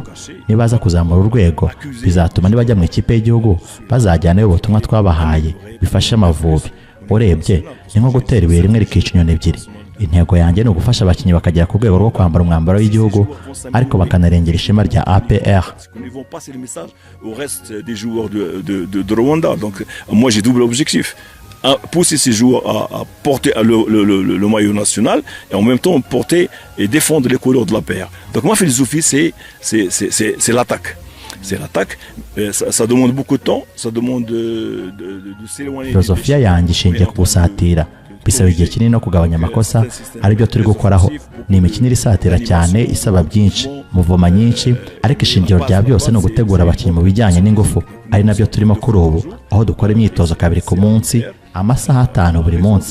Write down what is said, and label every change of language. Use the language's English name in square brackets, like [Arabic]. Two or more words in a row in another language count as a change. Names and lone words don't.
[Kinyarwanda] Nibaza kuzamura urwego bizatuma nibajya mu ikipe y'igihugu bazajyana ubutumwa twabahaye bifashe Amavubi. Urebye ni nko gutera ibuye rimwe rikica inyoni ebyiri. Intego yanjye ni ugufasha abakinyi bakagera ku rwego rwo kwambara umwambaro w'igihugu ariko bakanarengera ishema rya APR. [French] Nous vont passer le message au reste des joueurs de Rwanda. Donc moi j'ai double objectif. Pousser ces joueurs à porter le maillot national et en même temps porter et défendre les couleurs de l'APR. Donc ma philosophie c'est l'attaque. C'est l'attaque. Ça demande beaucoup de temps, ça demande de s'éloigner. [Kinyarwanda] Filosofia yanjye ishingiye ku gusatira. Bisaba igihe kinini no kugabanya amakosa aribyo turi gukoraho. Ni imikinire isatira cyane isaba byinshi, muvoma nyinshi, ariko ishingiro rya byose no gutegura abakinyi mu bijyanye n'ingufu. Ari nabyo turimo kuri ubu aho dukora imyitozo 2 ku munsi, amasaha 5 buri munsi.